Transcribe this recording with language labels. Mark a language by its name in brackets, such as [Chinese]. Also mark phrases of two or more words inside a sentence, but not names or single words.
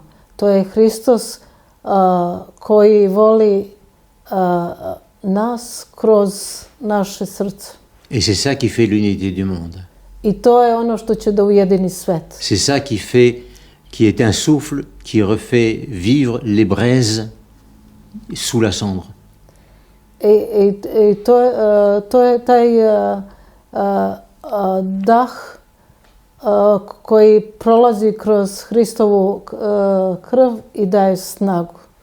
[Serbian] To je Hristos koji voli nas kroz naše srce. [French] Et c'est ça qui fait l'unité du monde. [Serbian] I to je ono što će da ujedini svet. [French] C'est ça qui est un souffle qui refait vivre les braises sous la cendre. [Serbian] I to je taj dah koji prolazi kroz Hristovu krv i daje snagu.